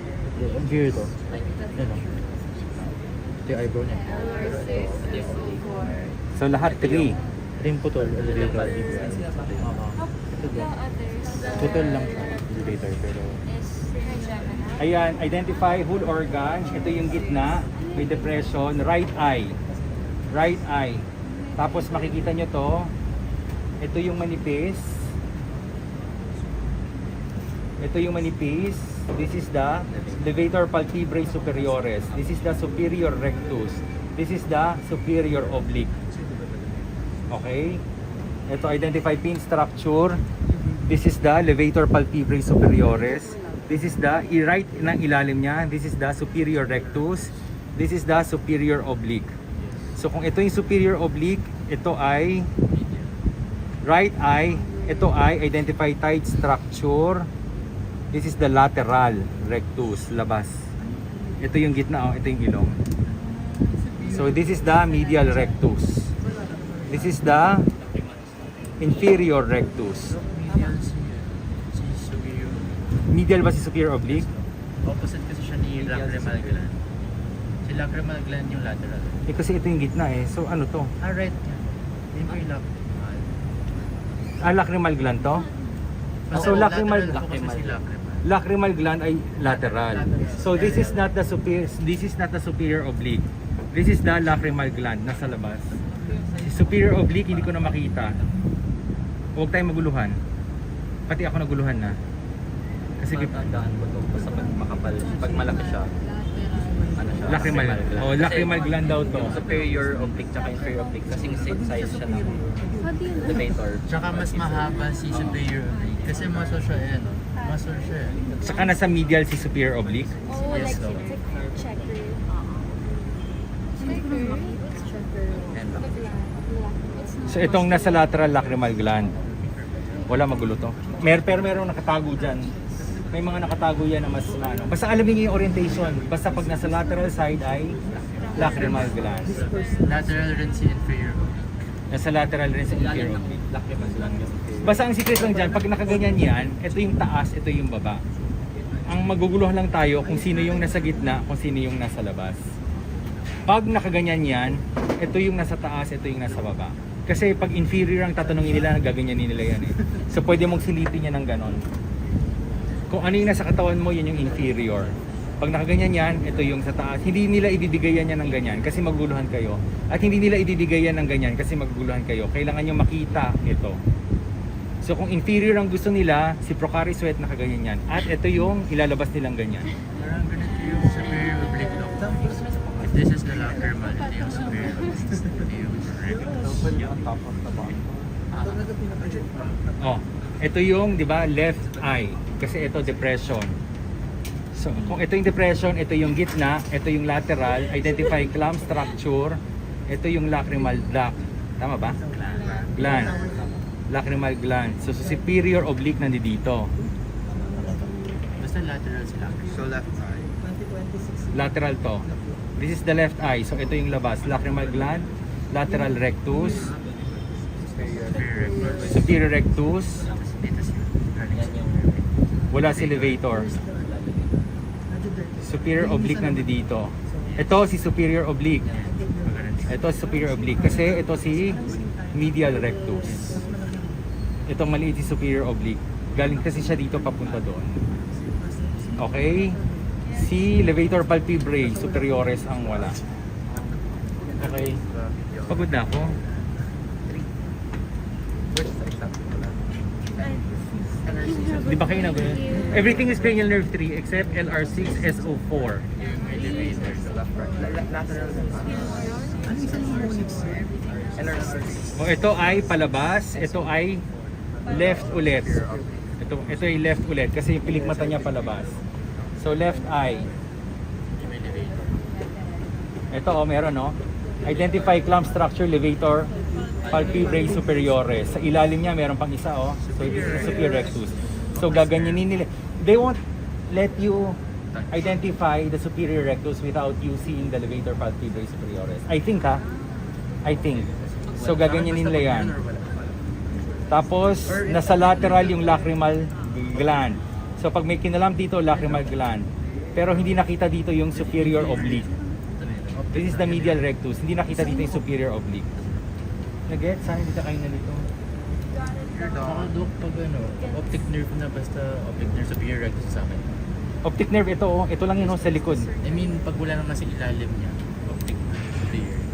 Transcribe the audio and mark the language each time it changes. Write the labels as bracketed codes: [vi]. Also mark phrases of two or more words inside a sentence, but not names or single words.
[tl] Inferior to. Yan o. Ito yung eyebrow niya. Ito yung oblique. So lahat 3. Ito yung putol. Elevator. Putol lang siya. Elevator. Pero... [en] Ayan, identify whole organ. [tl] Ito yung gitna, may depression, [en] right eye. Right eye. [tl] Tapos makikita nyo to. Ito yung manipis. Ito yung manipis. [en] This is the levator palpebrae superioris. This is the superior rectus. This is the superior oblique. Okay? Ito, identify pin structure. This is the levator palpebrae superioris. This is the right [tl] ng ilalim niya. [en] This is the superior rectus. This is the superior oblique. [tl] So kung ito yung [en] superior oblique, [tl] ito ay [en] right eye. [tl] Ito ay [en] identify tight structure. This is the lateral rectus, [tl] labas. Ito yung gitna, oh. Ito yung ilong. [en] So this is the medial rectus. This is the inferior rectus. [tl] Medial ba si [en] superior oblique? [tl] Opposite kasi siya ni [en] lacrimal gland. [tl] Si [en] lacrimal gland [tl] yung lateral. Eh kasi ito yung gitna eh. So ano to? Ah, right. Yun po yung lacrimal. [en] Lacrimal gland [tl] to? So lacrimal lacrimal si lacrimal. [en] lacrimal gland [tl] ay lateral. [en] So this is not the superior oblique. This is the lacrimal gland [tl] nasa labas. Si [en] superior oblique [tl] hindi ko na makita. Huwag tayong maguluhan. Pati ako naguluhan na. Kasi Matandaan ko to basta pag makapal, pag malaki siya, ano siya? lacrimal. Oh, [en] lacrimal gland [tl] daw to. Yung [en] superior oblique [tl] tsaka [en] inferior oblique [tl] kasing [en] same size [tl] siya ng [en] How do you know? levator. [tl] Tsaka mas mahaba si [en] superior oblique. [tl] Kasi muscle siya yan. Muscle siya. Saka nasa medial si [en] superior oblique. Oh, like Yes, it's no. like checker. Checker. And It's not. So [tl] itong nasa [en] lateral lacrimal gland. [tl] Wala magulo to. Pero merong nakatago dyan. May mga nakatago yan na mas ano. Basta alamin niyo yung orientation. Basta pag nasa [en] lateral side [tl] ay [en] lacrimal gland. [tl] Lateral rin si [en] inferior oblique. [tl] Nasa lateral rin sa [en] inferior oblique. lacrimal gland [tl] yung Basta ang secret lang dyan, pag nakaganyan yan, ito yung taas, ito yung baba. Ang maguguluhan lang tayo kung sino yung nasa gitna, kung sino yung nasa labas. Pag nakaganyan yan, ito yung nasa taas, ito yung nasa baba. Kasi pag inferior ang tatanungin nila, gaganyanin nila yan eh. So pwede mong silipin yan ng ganon. Kung ano yung nasa katawan mo, yun yung inferior. Pag nakaganyan yan, ito yung sa taas. Hindi nila ididigayan yan ng ganyan kasi maguguluhan kayo. At hindi nila ididigayan ng ganyan kasi maguguluhan kayo. Kailangan nyo makita ito. So kung inferior ang gusto nila, si Procari sweat nakaganyan yan. At ito yung ilalabas nilang ganyan. Parang ganito yung [en] superior oblique lock. If this is the lacrimal, [tl] ito yung [en] superior oblique. [tl] Ito yung rectus. Oh, ito yung, 'di ba, [en] left eye [tl] kasi ito depression. So, kung ito yung depression, ito yung gitna, ito yung lateral, [en] identify clamp structure, [tl] ito yung [en] lacrimal duct. [tl] Tama ba? [en] Gland. Lacrimal gland. So, superior oblique nandito. [tl] Basta lateral si lacrimal. [en] So left eye. Lateral to. This is the left eye. So, [tl] ito yung labas. [en] Lacrimal gland, lateral rectus, superior rectus, [tl] Dito si wala si levator. [en] Superior oblique [tl] nandito. Ito si [en] superior oblique. [tl] Ito si [en] superior oblique [tl] kasi ito si [en] medial rectus. [tl] Itong maliit si [en] superior oblique. [tl] Galing kasi siya dito papunta doon. Okay? Si [en] levator palpebrae superioris [tl] ang wala. Okay. Pagod na ako. Di ba kayo nag [en] everything is cranial nerve 3 except LR6 SO4. [tl] O ito ay palabas, ito ay left ulit. Ito ay left ulit kasi yung pilik mata niya palabas. [en] So left eye. [tl] Ito meron [en] Identify clamp structure levator palpebrae superioris. [tl] Sa ilalim niya meron pang isa [en] So this is the superior rectus. [tl] So gaganyanin nila. [en] They won't let you identify the superior rectus without you seeing the levator palpebrae superioris. I think I think. So [tl] gaganyanin nila yan. Tapos nasa lateral yung [en] lacrimal gland. [tl] So pag may kinalam dito [en] lacrimal gland. [tl] Pero hindi nakita dito yung [en] superior oblique. This is the medial rectus. [tl] Hindi nakita dito yung [en] superior oblique. [tl] Nag-get? Sana hindi ka kayo nalito. Saka Dok, pag [en] optic nerve [tl] na basta [en] optic nerve superior rectus [tl] sa akin. [en] Optic nerve [tl] ito ito lang yun sa likod. [en] I mean, [tl] pag wala naman sa ilalim niya, [en] optic nerve superior.